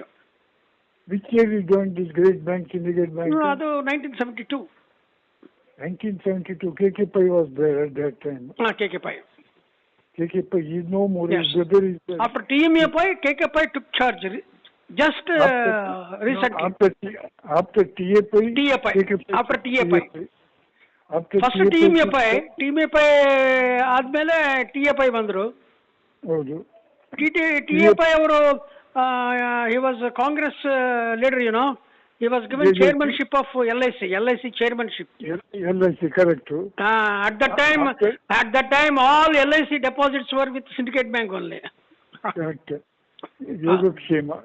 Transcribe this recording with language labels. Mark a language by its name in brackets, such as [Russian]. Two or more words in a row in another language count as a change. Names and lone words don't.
[English] Which year you joined this great bank, Syndicate Bank? [Kannada] No, ಅದು 1972. [English] 1972, KK Pai was there at that time. KK Pai. KK Pai is no more. Yes. His brother is there. After TMA Pai, KK Pai took charge just recently. After TA Pai? TA Pai. After TA Pai. First TMA Pai ಆದ್ಮೇಲೆ TA Pai ಬಂದ್ರು. [Kannada] ಹೌದು. [English] TA Pai ಅವರು he was a Congress leader, you know. He was given chairmanship of LIC chairmanship. LIC, correct. At that time, all LIC deposits were with Syndicate Bank only. Correct. Yogakshema.